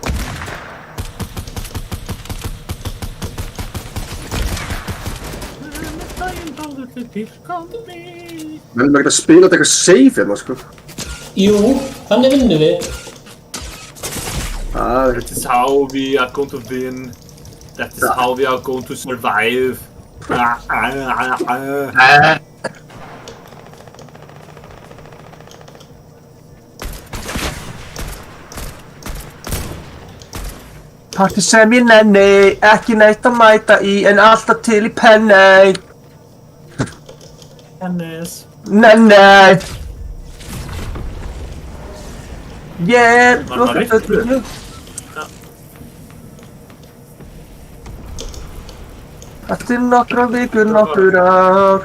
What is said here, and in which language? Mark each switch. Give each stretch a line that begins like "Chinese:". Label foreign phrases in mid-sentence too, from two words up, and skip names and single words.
Icelandic: Við erum ekki að spila þetta eitthvað safe hérna, sko. Jú, þannig vinnum við. Það
English: That is how we are going to win. That is how we are going to survive.
Icelandic: Parti sem ég nenni, ekki neitt að mæta í, en alltaf til í penni. Tennis. Nenni. Ég Var maður riftur? Eftir nokkra vikur, nokkur ár.